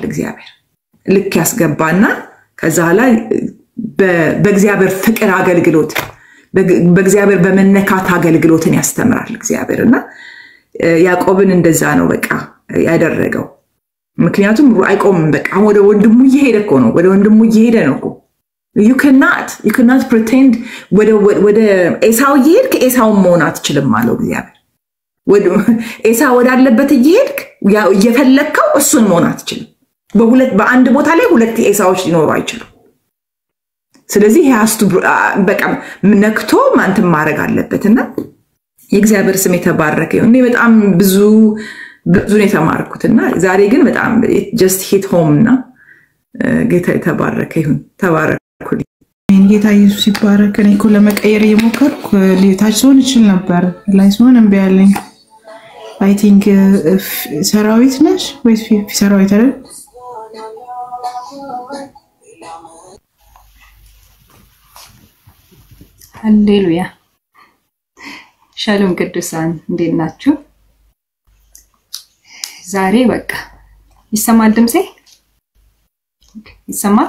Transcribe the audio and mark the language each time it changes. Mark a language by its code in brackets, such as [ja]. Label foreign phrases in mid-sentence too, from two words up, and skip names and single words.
[am] እግዚአብሔር ልክ ያስገባና ከዛ ላይ በእግዚአብሔር ፍቅር አገልግሎት በእግዚአብሔር በመነካት አገልግሎትን ያስተምራል እግዚአብሔርና ያዕቆብን እንደዛ ነው በቃ ያደረገው ምክንያቱም አይቆምም በቃ ወደ ወንድሙ እየሄደ ነው ወደ ወንድሙ እየሄደ ነው [en] you cannot pretend [am] ወደ ኤሳው እየሄድክ ኤሳው መሆን አትችልም ማለት እግዚአብሔር ኤሳው ወዳለበት እየሄድክ እየፈለከው እሱን መሆን አትችልም በአንድ ቦታ ላይ ሁለት ኤሳዎች ሊኖሩ አይችሉም ስለዚህ ያስቱ በቃ ነክቶ ማንተ ማረግ አለበትና የእግዚአብሔር ስም የተባረከ ይሁን እኔ በጣም ብዙ ነው የተማርኩትና ዛሬ ግን በጣም [en] just hit home [am] እና ጌታ የተባረከ ይሁን ተባረኩልኝ ጌታ ኢየሱስ ይባረክ እኔ እኮ ለመቀየር እየሞከርኩ ሊታች ዞን ይችል ነበር ላይ ዞን እምቢ አለኝ [en] I think [am] ሰራዊት ነሽ ወይስ ሰራዊት አይደል ሃሌሉያ ሻሎም ቅዱሳን እንዴት ናችሁ ዛሬ በቃ ይሰማል ድምጼ ይሰማል